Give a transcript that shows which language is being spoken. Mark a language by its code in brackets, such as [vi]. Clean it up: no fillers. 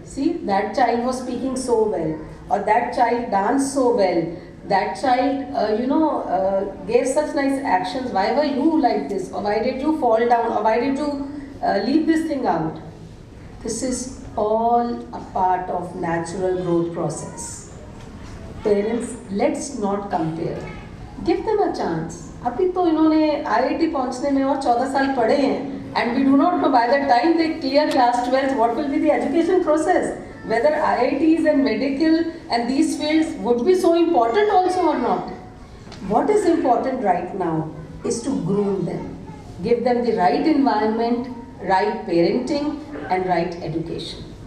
[en] See, that child was speaking so well, or that child danced so well, that child, gave such nice actions. Why were you like this? Or why did you fall down? Or why did you leave this thing out? This is all a part of natural growth process. Parents, let's not compare. Give them a chance. [hi] अभी तो इन्होंने IIT पहुंचने में और 14 साल पढ़े हैं. [en] And we do not know by the time they clear class 12 what will be the education process. Whether IITs and medical and these fields would be so important also or not. What is important right now is to groom them. Give them the right environment, right parenting and right education.